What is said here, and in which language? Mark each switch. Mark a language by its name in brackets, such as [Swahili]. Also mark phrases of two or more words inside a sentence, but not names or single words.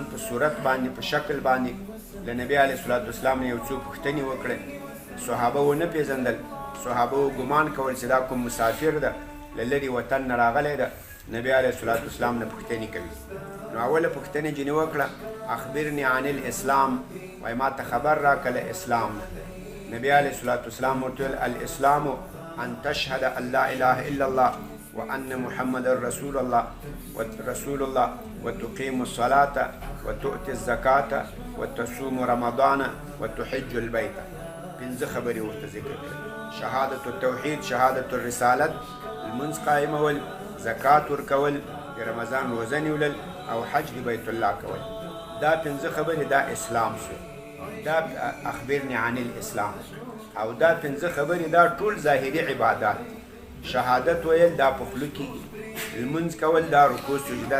[Pashto] په صورت باندې په شکل باندې له نبی [Arabic] علیه الصلاة والسلام [Pashto] نه یو څو پوښتنې وکړې صحابه ونه پیژندل صحابه ګمان کول چې دا کوم مسافر ده له لرې وطن نه راغلی ده نبی [Arabic] علیه الصلاة والسلام [Pashto] نه پوښتنې کوي نو اوله پوښتنه جنې وکړه [Arabic] اخبرني عن الاسلام [Pashto] وایي ما ته خبر راکړه له اسلام نبی [Arabic] علیه الصلاة والسلام [Pashto] ورته ویل [Arabic] الاسلام ان تشهد ان لا اله الا الله وأن محمد رسول الله وتقيم الصلاة وتؤتي الزكاة وتصوم رمضان وتحج البيت [Pashto] پنځه خبرې ورته ذکر کړې [Arabic] شهادة التوحید شهادة الرسالت [Pashto] المنځ قایمول زکات ورکول د رمضان روزه نیولل او حج د بیت الله کول دا پنځه خبرې دا اسلام شو دا [Arabic] اخبرني عن الاسلام [Pashto] او دا پنځه خبرې دا ټول ظاهري عبادات شهادت ویل دا په خوله کېږي لمونځ کول دا رکوع سجده